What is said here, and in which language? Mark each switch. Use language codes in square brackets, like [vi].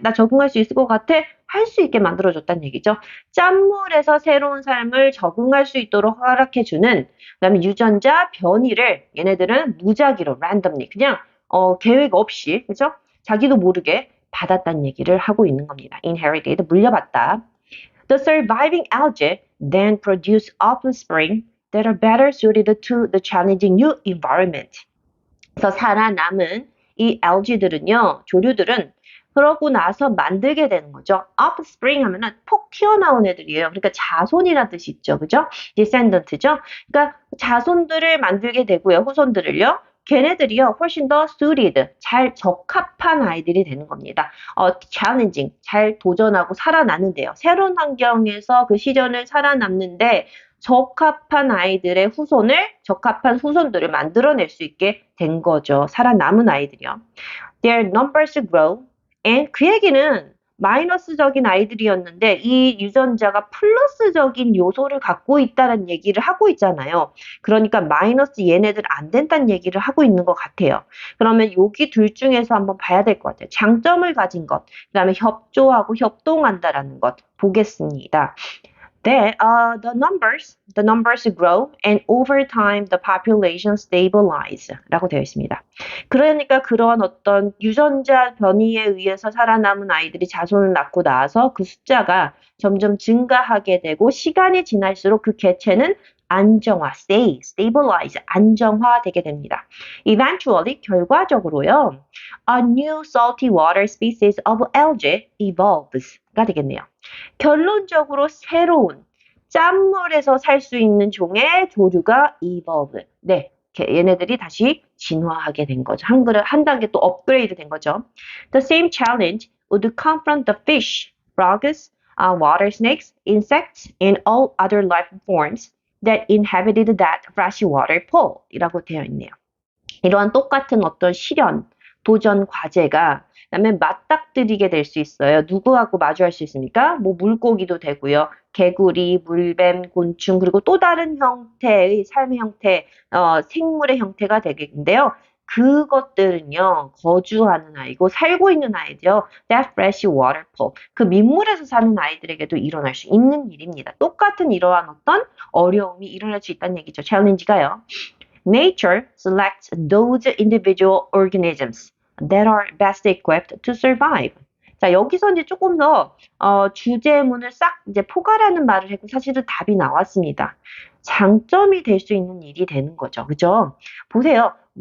[ko] 나 적응할 수 있을 것 같아? 할 수 있게 만들어줬다는 얘기죠. 짠물에서 새로운 삶을 적응할 수 있도록 허락해주는, 그다음에 유전자 변이를 얘네들은 무작위로 randomly 그냥 계획 없이, 그죠? 자기도 모르게 받았다는 얘기를 하고 있는 겁니다. inherited 물려받다. [en] The surviving algae then produce offspring that are better suited to the challenging new environment. [ko] 그래서 살아남은 이 algae들은요, 조류들은 그러고 나서 만들게 되는 거죠. offspring 하면은 폭 튀어나온 애들이에요. 그러니까 자손이라는 뜻이 있죠. 그죠? descendant죠. 그러니까 자손들을 만들게 되고요. 후손들을요. 걔네들이요, 훨씬 더 suited, 잘 적합한 아이들이 되는 겁니다. challenging, 잘 도전하고 살아나는데요. 새로운 환경에서 그 시련을 살아남는데 적합한 아이들의 후손을, 적합한 후손들을 만들어낼 수 있게 된 거죠. 살아남은 아이들이요. [en] Their numbers grow. [ko] and 그 얘기는 마이너스적인 아이들이었는데 이 유전자가 플러스적인 요소를 갖고 있다는 얘기를 하고 있잖아요. 그러니까 마이너스 얘네들 안 된다는 얘기를 하고 있는 것 같아요. 그러면 여기 둘 중에서 한번 봐야 될 것 같아요. 장점을 가진 것, 그 다음에 협조하고 협동한다라는 것 보겠습니다. [en] The numbers grow and over time the population stabilize [ko] 라고 되어 있습니다. 그러니까 그런 어떤 유전자 변이에 의해서 살아남은 아이들이 자손을 낳고 나서 그 숫자가 점점 증가하게 되고 시간이 지날수록 그 개체는 안정화, stabilize, 안정화되게 됩니다. [en] Eventually, [ko] 결과적으로요, [en] a new salty water species of algae evolves [ko] 가 되겠네요. 결론적으로 새로운 짠물에서 살 수 있는 종의 조류가 evolve. 네, 얘네들이 다시 진화하게 된 거죠. 한 단계 또 업그레이드 된 거죠. [en] The same challenge would confront the fish, frogs, water snakes, insects, and all other life forms that inhabited that freshwater pool [ko] 이라고 되어 있네요. 이러한 똑같은 어떤 시련, 도전 과제가 그다음에 맞닥뜨리게 될 수 있어요. 누구하고 마주할 수 있습니까? 뭐 물고기도 되고요. 개구리, 물뱀, 곤충, 그리고 또 다른 형태의 삶의 형태, 생물의 형태가 되겠는데요. 그것들은요, 거주하는 아이고, 살고 있는 아이들요. [en] That fresh water pool. [ko] 그 민물에서 사는 아이들에게도 일어날 수 있는 일입니다. 똑같은 이러한 어떤 어려움이 일어날 수 있다는 얘기죠. 챌린지가요. [en] Nature selects those individual organisms that are best equipped to survive. [ko] 자, 여기서 이제 조금 더 주제문을 싹 이제 포괄하는 말을 했고 사실은 답이 나왔습니다. 장점이 될 수 있는 일이 되는 거죠. 그죠? 보세요.